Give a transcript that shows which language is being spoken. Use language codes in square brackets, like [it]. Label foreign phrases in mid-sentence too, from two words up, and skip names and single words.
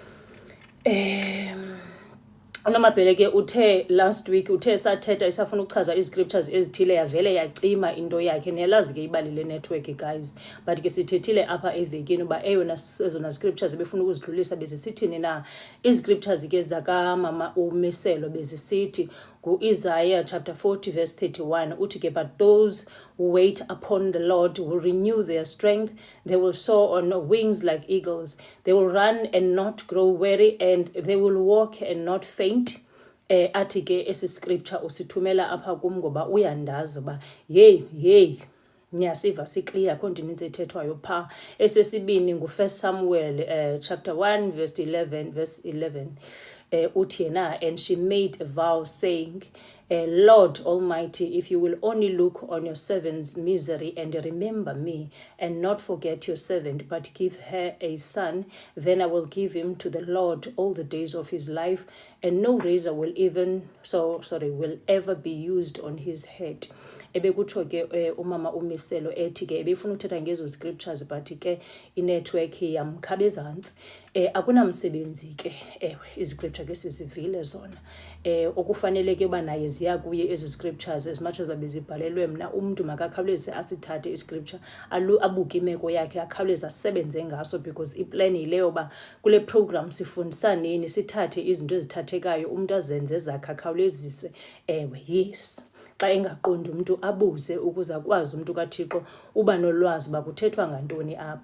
[xh] uNomabhele ke uthe [en] last week [xh] sathetha isafuna ukuchaza iziscriptures ezithile yavele yacima into yakhe. Niyalazi ke ibali le- [en] network guys, [xh] but ke sithethile apha evekini uba ezona scriptures ebefuna ukuzidlulisa bezisithini na. Iziscriptures ke zakamama uMiselo bezisithi ku-Isaiah [en] chapter 40 verse 31 [xh] uthi ke, [en] but those who wait upon the Lord will renew their strength, they will soar on wings like eagles, they will run and not grow weary, and they will walk and not faint. [xh] Athi ke esi scripture usithumela apha kum ngoba uyandazi uba hey niyasiva sikliya khona into ninzi ethethwayo pha. Esesibini ngu1 Samuel [en] chapter 1 verse 11 [xh] uthi yena, [en] and she made a vow saying, Lord Almighty, if you will only look on your servant's misery and remember me, and not forget your servant, but give her a son, then I will give him to the Lord all the days of his life, and no razor will ever be used on his head. [xh] Ebekutsho ke umama uMiselo ethi ke ebefuna uthetha ngezo scriptures but ke inetwork yamkhaba ezantsi. Akunamsebenzi ke ewe iziscripture ke sizivile zona. Okufanele ke uba naye ziya kuye ezo scriptures [en] as much as [xh] babezibhalelwe mna. Umuntu makakhawuleze asithathe iscripture abuke imeko yakhe akhawuleze asebenze ngaso, because iplan yileyo ba kule program sifundisa nini, sithathe izinto ezithathekayo umuntu azenze zakhe akhawulezise. Ewe yes, xa engaqondi umuntu abuze ukuze akwazi umuntu kaThixo uba nolwazi uba kuthethwa ngantoni apha.